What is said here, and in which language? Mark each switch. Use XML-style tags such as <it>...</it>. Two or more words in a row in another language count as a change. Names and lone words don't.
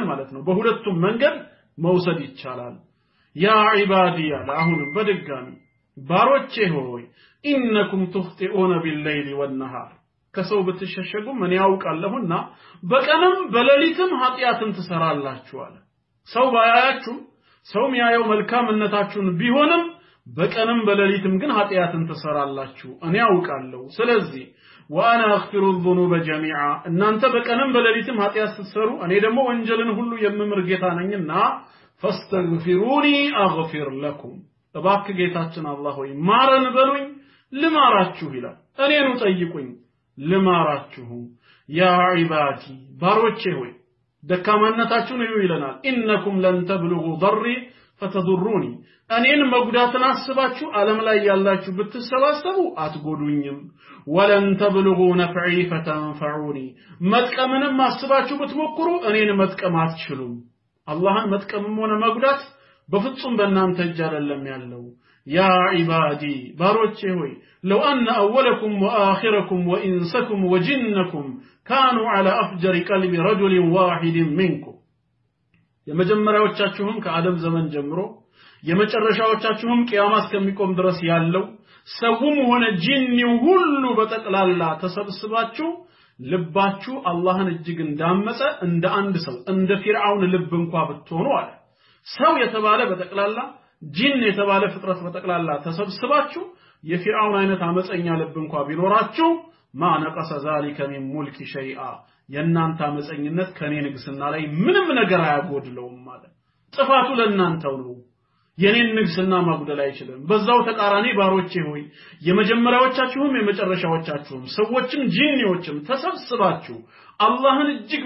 <am>ማለት ነው በሁለቱም መንገድ መውሰድ ይቻላል</am> <ar>يا عبادي</ar> <am>አሁን በድጋሚ ባሮቼ ሆይ</am> <ar>إنكم تخطئون بالليل والنهار</ar> <am>ከሰው ብትሸሸጉ ምን ያውቃለሁና በቀንም በሌሊትም ኃጢያትን ትሰራላችሁ አለ ሰው ባያያችሁ ሰው የሚያየው መልካምነታችሁን ቢሆንም በቀንም በሌሊትም ግን ኃጢያትን ትሰራላችሁ እኔ ያውቃለሁ ስለዚህ</am> <ar>وانا اغفر الذنوب</ar> <am>جميعا እናንተ በቀንም በሌሊትም ኃጢያት ስትሰሩ እኔ ደግሞ ወንጀልን ሁሉ የምምር ጌታ ነኝና فاستغفروني</am> <ar>اغفر لكم</ar> <am>ተባክ ጌታችን አላህ ሆይ ማረን በሉኝ ልማራችሁ ይላል እኔኑ ጠይቁኝ ልማራችሁ</am> <ar>يا عبادي</ar> <am>ባሮቼ ሆይ ደካማነታችሁን እዩ ይለናል</am> <ar>إنكم لن تبلغوا ضري فتضروني</ar> <am>እኔን መጉዳትን አስባችሁ ዓለም ላይ ያላችሁ ብትሰባሰቡ አትጎዱኝም</am> <ar>ولن تبلغوا نفعي فتنفعوني</ar> <am>መጥቀምንም አስባችሁ ብትሞክሩ እኔን መጥቀም አትችሉም አላህን መጥቀምም ሆነ መጉዳት በፍጹም በእናንተ እጅ አይደለም ያለው</am> <ar>يا عبادي</ar> <am>ባሮቼ ሆይ</am> <ar>لو ان اولكم واخركم وانسكم وجنكم كانوا على افجر قلب رجل واحد منكم</ar> <am>የመጀመሪያዎቻችሁም ከአደም ዘመን ጀምሮ የመጨረሻዎቻችሁም ቂያማ እስከሚቆም ድረስ ያለው ሰውም ሆነ ጂኒው ሁሉ በጠቅላላ ተሰብስባችሁ ልባችሁ አላህን እጅግ እንዳመፀ እንደ አንድ ሰው እንደ ፊርዓውን ልብ እንኳን ብትሆኑ አለ ሰው የተባለ በጠቅላላ ጂን የተባለ ፍጥረት በጠቅላላ ተሰብስባችሁ የፊርዓውን አይነት አመፀኛ ልብ እንኳን ቢኖራችሁ</am> <ar>ما نقص ذلك من ملك شيئا</ar> <am>የናንተ አመፀኝነት ከኔ ንግስና ላይ ምንም ነገር አያጎድለውም ማለት ጥፋቱ ለናንተው ነው የኔን ንግስና ማጉደል አይችልም በዛው ተቃራኒ ባሮቼ ሆይ የመጀመሪያዎቻችሁም የመጨረሻዎቻችሁም ሰዎችም ጂኒዎችም ተሰብስባችሁ አላህን እጅግ</am>